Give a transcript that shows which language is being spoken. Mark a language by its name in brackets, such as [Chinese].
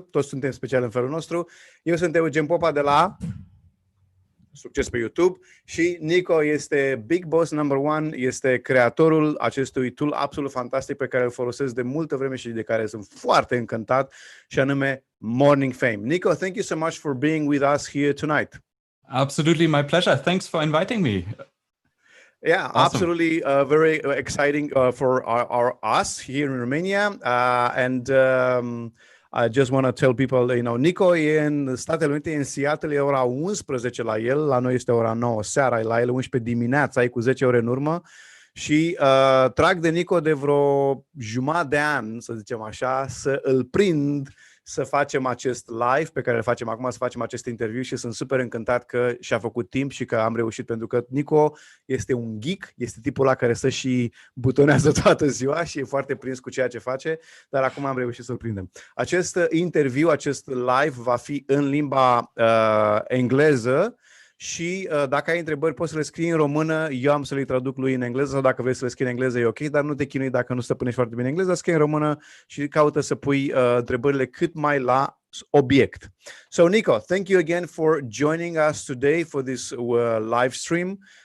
[Romanian] Toți suntem speciali în felul nostru. Eu sunt Eugen Popa de la Succes pe YouTube și Nico este Big Boss number one, este creatorul acestui tool absolut fantastic pe care îl folosesc de multă vreme și de care sunt foarte încântat, și anume Morning Fame. [English] Nico, thank you so much for being with us here tonight. Absolutely, my pleasure. Thanks for inviting me. Yeah, awesome. Absolutely, very exciting for us here in Romania, and I just want to tell people, [Romanian] Nico e în Statele Unite, în Seattle, e ora 11 la el, la noi este ora 9 seara, la el 11 dimineața, e cu 10 ore în urmă, și trag de Nico de vreo jumătate de an, să zicem așa, să îl prind să facem acest live pe care îl facem acum, să facem acest interviu, și sunt super încântat că și-a făcut timp și că am reușit, pentru că Nico este un geek, este tipul ăla care stă și butonează toată ziua și e foarte prins cu ceea ce face, dar acum am reușit să-l prindem. Acest interviu, acest live va fi în limba engleză și dacă ai întrebări poți să le scrii în română, eu am să le traduc lui în engleză, sau dacă vrei să le scrii în engleză e ok, dar nu te chinui dacă nu stăpânești foarte bine engleza, scrie în română și caută să pui întrebările cât mai la obiect. [English] So Nico, thank you again for joining us today for this live stream.